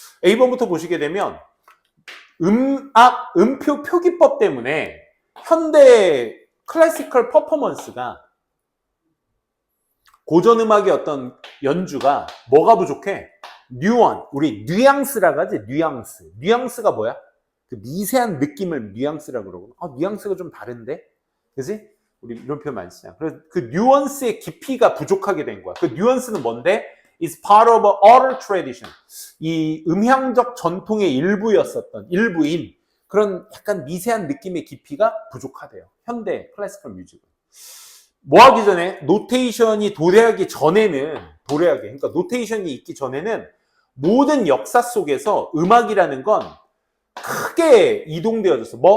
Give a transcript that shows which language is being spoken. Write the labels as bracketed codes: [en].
[ko] A번부터 보시게 되면 음표 표기법 때문에 현대 클래시컬 퍼포먼스가 고전 음악의 어떤 연주가 뭐가 부족해? 우리 뉘앙스라고 하지. 뉘앙스가 뭐야? 그 미세한 느낌을 뉘앙스라고 그러고 뉘앙스가 좀 다른데? 그지? 우리 이런 표현 많이 쓰잖아. 그래서 그 뉘앙스의 깊이가 부족하게 된 거야. 그 뉘앙스는 뭔데? [en] It's part of an oral tradition. [ko] 이 음향적 전통의 일부인 그런 약간 미세한 느낌의 깊이가 부족하대요. 현대 클래시컬 뮤직은. 뭐 하기 전에? 노테이션이 도래하기 전에는 그러니까 노테이션이 있기 전에는 모든 역사 속에서 음악이라는 건 크게 이동되어졌어.